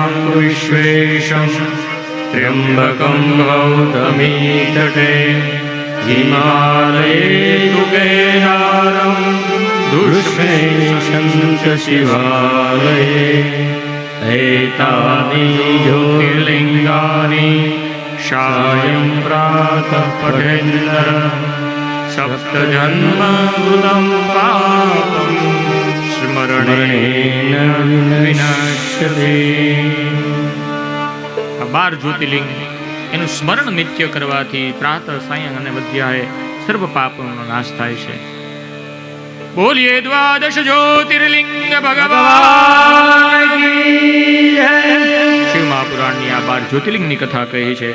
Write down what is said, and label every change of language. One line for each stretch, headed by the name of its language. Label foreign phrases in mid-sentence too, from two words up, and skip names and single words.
Sanskrit: विश्वेशं त्र्यम्बकं गौतमी तटे हिमालये तु केदारं दुष्मेशं च शिवालये एतानि ज्योतिर्लिङ्गानि सायं प्रातः पठेन्नर सप्तजन्मकृतं पापं स्मरणेन વિનશ્યતે.
Gujarati: આ 12 જ્યોતિર્લિંગ એનું સ્મરણ નિત્ય કરવાથી પ્રાતઃ સાયં અને મધ્યાએ સર્વ પાપોનો નાશ થાય છે. બોલીએ દ્વાદશ જ્યોતિર્લિંગ ભગવાન શિવ મહાપુરાણની આ 12 જ્યોતિર્લિંગની કથા કહી છે.